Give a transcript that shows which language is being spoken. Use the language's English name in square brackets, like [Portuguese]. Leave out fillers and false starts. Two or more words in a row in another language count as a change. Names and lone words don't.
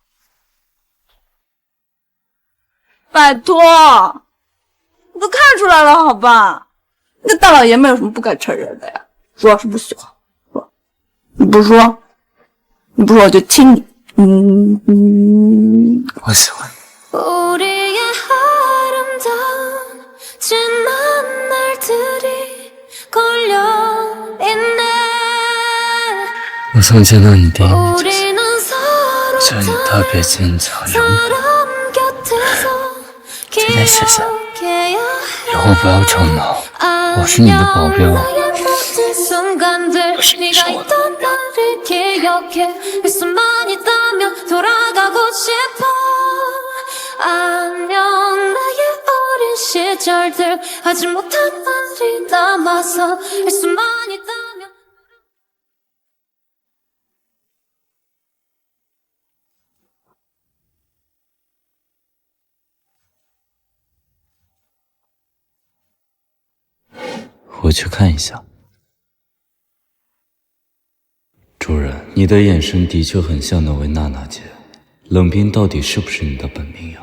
[Chinese] 拜托，你都看出来了，好吧？那大老爷们有什么不敢承认的呀？说是不喜欢，说你不说，我就亲你。我喜欢你。 [Korean] 우리의 아름다운 지난 날들이 걸려 있네. [Chinese] 我从见到你第一面就 [Korean] 우리는 [Chinese] 觉得你 [Korean] 서로 [Chinese] 特别坚强勇敢， [Korean] 사람 곁에서 [Chinese] 这件事情 [Korean] 기억해야 [Chinese] 以后不要吵闹。我是你的保镖， [Korean] 순간들 네가 있던 나를 기억해 할 수만 있다면 돌아가고 싶어 안녕 나의 어린 시절들 하지 못한 말이 남아서 할 수만 있다면 [Chinese] 我去看一下。主人，你的眼神的确很像那位娜娜姐，冷冰到底是不是你的本名呀？